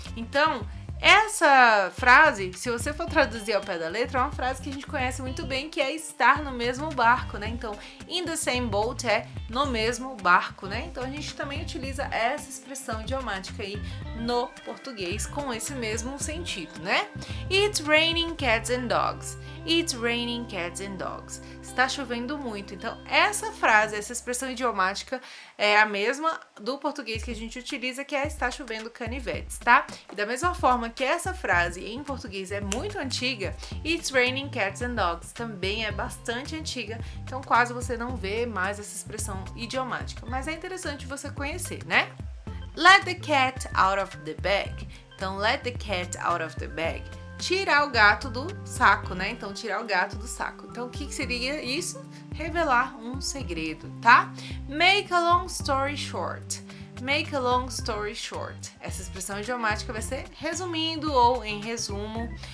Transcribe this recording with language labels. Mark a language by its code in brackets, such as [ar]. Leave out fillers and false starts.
[pt] Então, essa frase, se você for traduzir ao pé da letra, é uma frase que a gente conhece muito bem, que é estar no mesmo barco, né? Então, [en] in the same boat [pt] é no mesmo barco, né? Então, a gente também utiliza essa expressão idiomática aí no português com esse mesmo sentido, né? [en] It's raining cats and dogs. It's raining cats and dogs. [pt] Está chovendo muito. Então, essa frase, essa expressão idiomática é a mesma do português que a gente utiliza, que é está chovendo canivetes, tá? E da mesma forma que essa frase em português é muito antiga, [en] It's raining cats and dogs [pt] também é bastante antiga, então quase você não vê mais essa expressão idiomática. Mas é interessante você conhecer, né? [en] Let the cat out of the bag. [pt] Então, [en] let the cat out of the bag. [pt] Tirar o gato do saco, né? Então, tirar o gato do saco. Então, o que seria isso? Revelar um segredo, tá? [en] Make a long story short. Make a long story short. [pt] Essa expressão idiomática vai ser resumindo ou em resumo.